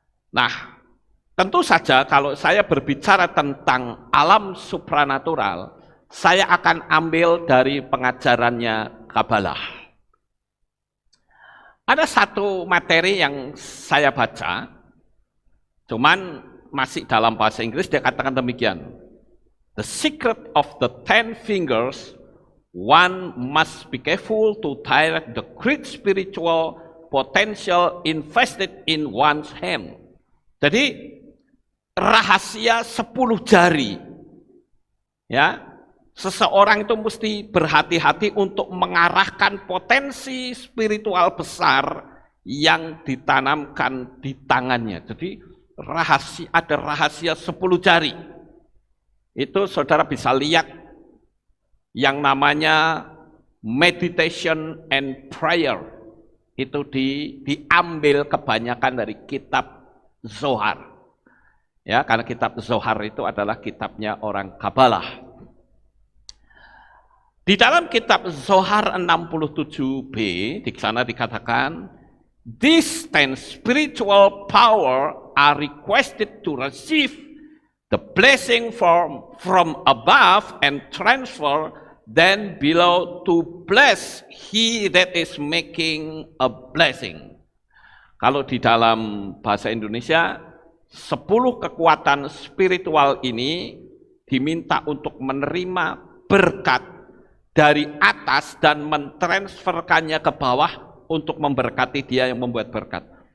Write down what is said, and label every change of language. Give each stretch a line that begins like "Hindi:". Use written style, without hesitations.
Indonesian: Nah, tentu saja kalau saya berbicara tentang alam supranatural, saya akan ambil dari pengajarannya Kabalah. Ada satu materi yang saya baca, cuman masih dalam bahasa Inggris, dia katakan demikian.
English: The secret of the 10 fingers, one must be careful to direct the great spiritual potential invested in one's hand.
Indonesian: Jadi, rahasia 10 jari. Ya, seseorang itu mesti berhati-hati untuk mengarahkan potensi spiritual besar yang ditanamkan di tangannya. Jadi ada rahasia 10 jari. Itu saudara bisa lihat yang namanya meditation and prayer. Itu diambil kebanyakan dari kitab Zohar. Ya, karena kitab Zohar itu adalah kitabnya orang Kabalah. Di dalam kitab Zohar 67b, di sana dikatakan,
English: these 10 spiritual power are requested to receive the blessing from above and transfer then below to bless he that is making a blessing.
Indonesian: Kalau di dalam bahasa Indonesia, 10 kekuatan spiritual ini diminta untuk menerima berkat dari atas dan mentransferkannya ke bawah untuk memberkati dia yang membuat berkat.